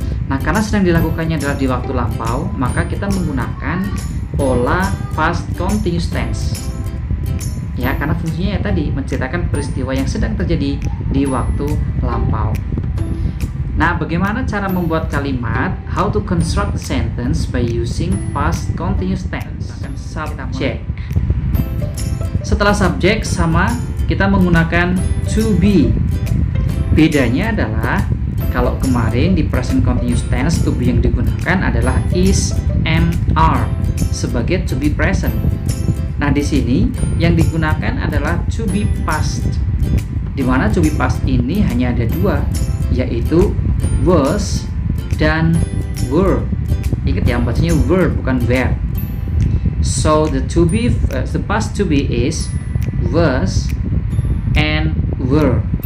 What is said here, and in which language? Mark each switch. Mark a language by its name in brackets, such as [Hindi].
[Indonesian] Nah, karena sedang dilakukannya adalah di waktu lampau, maka kita menggunakan pola past continuous tense. Ya, karena fungsinya ya tadi, menceritakan peristiwa yang sedang terjadi di waktu lampau. Nah, bagaimana cara membuat kalimat? [English] How to construct the sentence by using past continuous tense. [Indonesian] Subject. Setelah subjek sama, kita menggunakan to be. Bedanya adalah kalau kemarin di present continuous tense, to be yang digunakan adalah is and are sebagai to be present. Nah, di sini yang digunakan adalah to be past. Di mana to be past ini hanya ada dua, yaitu was dan were. Ingat ya, bacanya were bukan were. [English] So the past to be is was and were.